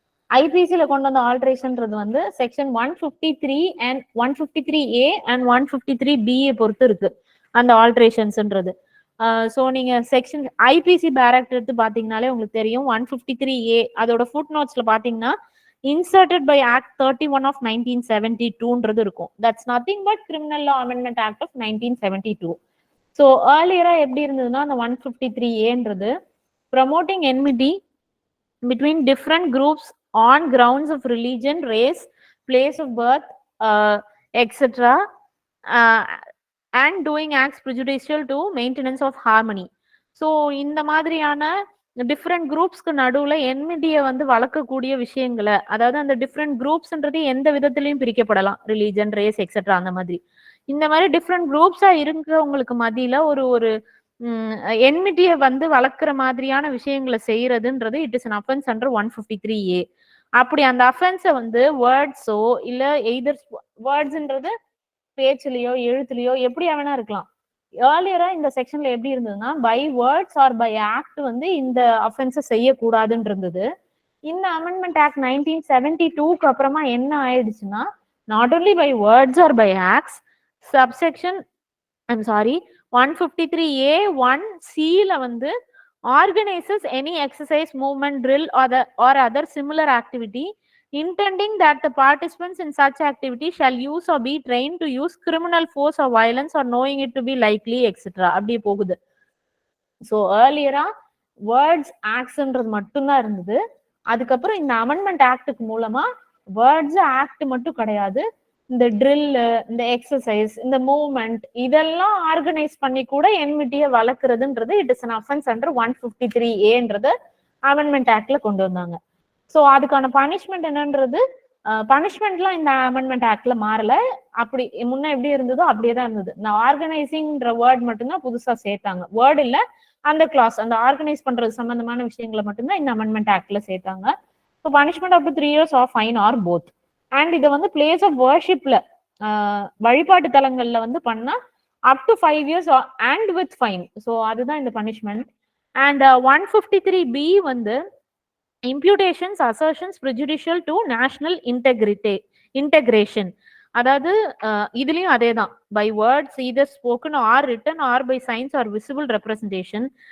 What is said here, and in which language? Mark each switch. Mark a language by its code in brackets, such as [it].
[ta] ஐபிசில கொண்டு வந்த ஆல்ட்ரேஷன்றது வந்து section 153 and 153A and 153BA பொறுத்து இருக்கு அந்த ஆல்ட்ரேஷன்ஸ்ன்றது. ஸோ நீங்க செக்ஷன் ஐபிசி பேராக்ட் எடுத்து பாத்தீங்கன்னாலே உங்களுக்கு தெரியும். 153A அதோட ஃபுட் நோட்ஸ்ல பாத்தீங்கன்னா இன்சர்டட் பை ஆக்ட் 31 ஆஃப் 1972ன்றது இருக்கும். [en] That's nothing but criminal law amendment act of 1972. So ஏர்லியரா எப்படி இருந்ததுன்னா அந்த 153Aன்றது promoting enmity between different groups on grounds of religion, race, place of birth, etc. And doing acts prejudicial to maintenance of harmony. [ta] So இந்த மாதிரியான different குரூப்ஸ்க்கு நடுவுல என்மிட்டியை வந்து வளர்க்கக்கூடிய விஷயங்களை, அதாவது அந்த டிஃப்ரெண்ட் குரூப்ஸ்ன்றது எந்த விதத்திலையும் பிரிக்கப்படலாம், ரிலீஜன், ரேஸ் எக்ஸெட்ரா அந்த மாதிரி. இந்த மாதிரி டிஃப்ரெண்ட் குரூப்ஸா இருக்கிறவங்களுக்கு மத்தியில ஒரு என்மிட்டியை வந்து வளர்க்குற மாதிரியான விஷயங்களை செய்யறதுன்றது it is an offence under 153A. அப்படி அந்த அஃபென்ஸை வந்து வேர்ட்ஸோ இல்ல எய்தர் வேர்ட்ஸ்ன்றது பேச்சுலயோ எழுத்துலயோ எப்படியா வேணா இருக்கலாம். ஏர்லியரா இந்த செக்ஷன்ல எப்படி இருந்ததுன்னா by words R by act வந்து இந்த அஃபென்ஸை செய்யக்கூடாதுன்னு இருந்தது. இந்த அமெண்ட்மெண்ட் ஆக்ட் 1972க்கு அப்புறமா என்ன ஆயிடுச்சுன்னா not only by words R by acts, subsection 153A(1)(c)ல வந்து [en] organizes any exercise, movement, drill or other similar activity intending that the participants in such activity shall use or be trained to use criminal force or violence or knowing it to be likely, etc. [ta] அப்படி போகுது. So ஏர்லியரா words ஆக்ட்ஸ்ன்றது மட்டும்தான் இருந்தது. அதுக்கப்புறம் இந்த amendment ஆக்டுக்கு மூலமா words act மட்டும் கிடையாது, இந்த ட்ரில், இந்த எக்ஸசைஸ், இந்த மூவ்மெண்ட் இதெல்லாம் ஆர்கனைஸ் பண்ணி கூட என்மிட்டியை வளர்க்குறதுன்றது it is an offence under 153Aன்றது amendment ஆக்ட்ல கொண்டு வந்தாங்க. ஸோ அதுக்கான பனிஷ்மெண்ட் என்னன்றது, பனிஷ்மெண்ட்லாம் இந்த அமெண்ட்மெண்ட் ஆக்ட்ல மாறல, அப்படி முன்ன எப்படி இருந்ததோ அப்படியே தான் இருந்தது. இந்த ஆர்கனைசிங்ன்ற வேர்ட் மட்டும்தான் புதுசா சேர்த்தாங்க. வேர்ட் இல்ல, அந்த கிளாஸ், அந்த ஆர்கனைஸ் பண்றது சம்பந்தமான விஷயங்களை மட்டும்தான் இந்த அமெண்ட்மெண்ட் ஆக்ட்ல சேர்த்தாங்க. [en] So punishment up to 3 years of fine or both. And இதை வந்து place of வர்ஷிப்ல [ta] வழிபாட்டு தலங்கள்ல வந்து பண்ணா [en] Up to 5 years and with fine. So அதுதான் இந்த punishment. And 153B வந்து imputations, assertions prejudicial to national integration. [ta] அதாவது இதுலயும் அதே தான், [en] By words either spoken or written or by signs or visible representation.